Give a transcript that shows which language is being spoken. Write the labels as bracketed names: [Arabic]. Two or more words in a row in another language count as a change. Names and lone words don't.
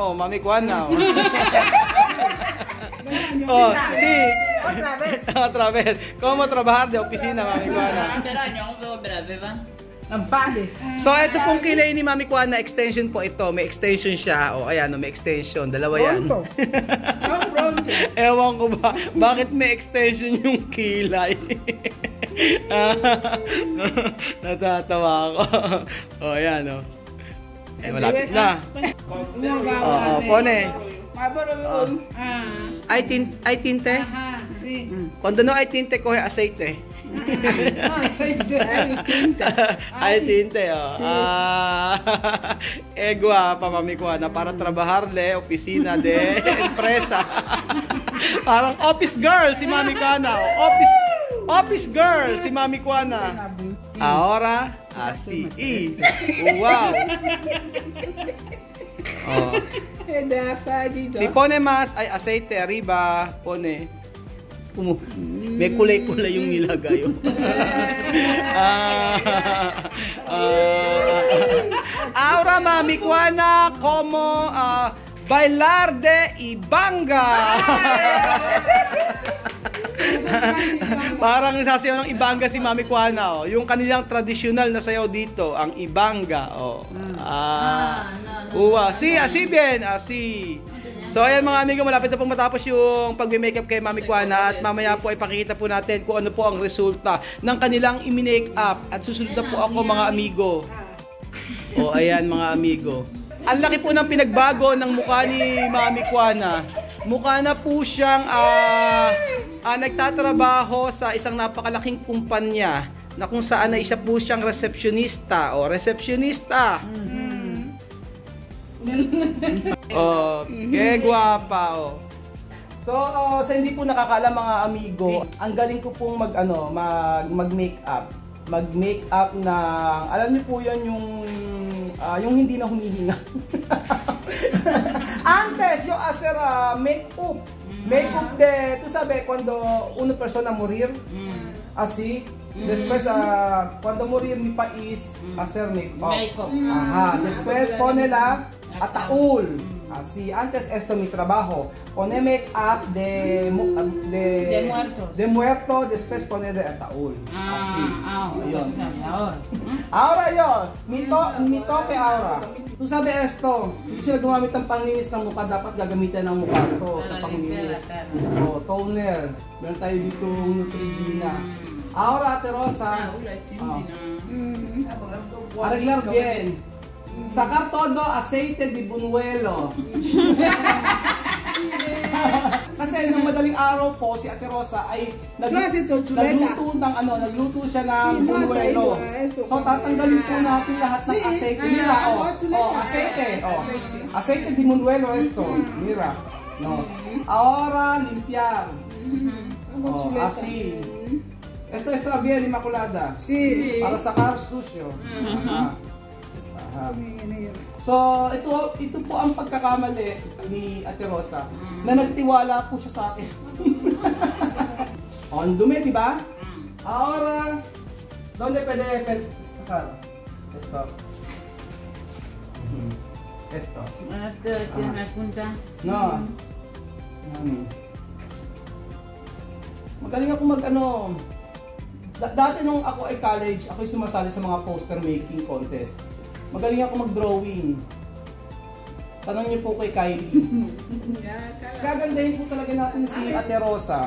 [Spanish] Oh, Mami Juana. Oh, oh sí. Otra vez. Otra vez. ¿Cómo trabajar de oficina, Mami Juana? [Filipino] Pero ano ko brave ba? Ang pali. So, ito pong kilay ni Mami Juana, extension po ito. May extension siya. O, ayan, may extension. Dalawa yan. [Spanish] Pronto. Pronto. [Filipino] Ewan ko ba, bakit may extension yung kilay? Natatawa ako. O, ayan, o. Eh, malapit na. Oo, [Spanish] pone. Ay tinte? Ajá, sí. Cuando no hay tinte, coge aceite. Aceite. Ay tinte, oh. Guapa, Mami Juana, para trabajarle, opisina de empresa. [Filipino] Parang [English] office girl [Filipino] si Mami Juana. [English] Office girl [Filipino] si Mami Juana. [Spanish] Ahora, así. Wow. Oh. Si pone más, ay aceite arriba, pone. [Filipino] May kulay-kulay yung nilagay. [Spanish] Ahora, Mami Juana, como bailar de ibanga. [Filipino] Parang sasayaw ng ibanga si Mami Juana, oh. Yung kanilang tradisyonal na sayaw dito, ang ibanga, oh. [Spanish] Uwa, así bien, así. [Filipino] So ayan mga amigo, malapit na pong matapos yung pag-makeup kay Mami Juana at mamaya po ay pakikita po natin kung ano po ang resulta ng kanilang i-make up at susunod na po ako mga amigo. O ayan mga amigo. Ang laki po ng pinagbago ng mukha ni Mami Juana. Mukha na po siyang nagtatrabaho sa isang napakalaking kumpanya na kung saan ay isa po siyang receptionista o receptionista. [Spanish] Oh, que guapa, oh. [Filipino] So, sa hindi po nakakaalam mga amigo, ang galing ko pong mag-makeup. Mag-makeup ng, alam niyo po 'yan yung hindi na humihinga. [Spanish] Antes yo hacer make-up. Make-up de, tú sabes, cuando una persona morir, así. Después, cuando morir mi país, hacer make-up. Ajá. Después, pone la ataúd. Así. Antes, esto mi trabajo. Pone make-up de muerto. Después, pone de ataúd. Así. Ayun. Ahora yun. Mi toque ahora. Tu sabi esto. [Filipino] Hindi sila gumamit ng panglinis ng mukha. Dapat gagamitin ng mukha ito. Panglinis. Toner. Meron tayo dito Neutrogena. [Spanish] Ahora, Ate Rosa, arreglar bien. Sacar todo aceite de buñuelo. [Filipino] Kasi nung madaling araw po, si Ate Rosa ay nagluto siya ng buñuelo. So, tatanggalin po natin lahat ng aceite. [Spanish] Mira, aceite. Aceite de buñuelo esto. Mira. No. Ahora, limpiar. Así. Esto está bien, Inmaculada. Sí. Para sacar sucio. [Filipino] So, ito po ang pagkakamali ni Ate Rosa na nagtiwala po siya sa akin. Ang dumi, di ba? [Spanish] Ahora, ¿dónde puede sacar? Esto. Esto. Esto tiene punta. No. [Filipino] Magaling ako dati nung ako ay college, ako'y sumasali sa mga [English] poster making contest. [Filipino] Magaling ako mag-drawing. Tanong niyo po kay Kylie. Gagandahin po talaga natin si Ate Rosa.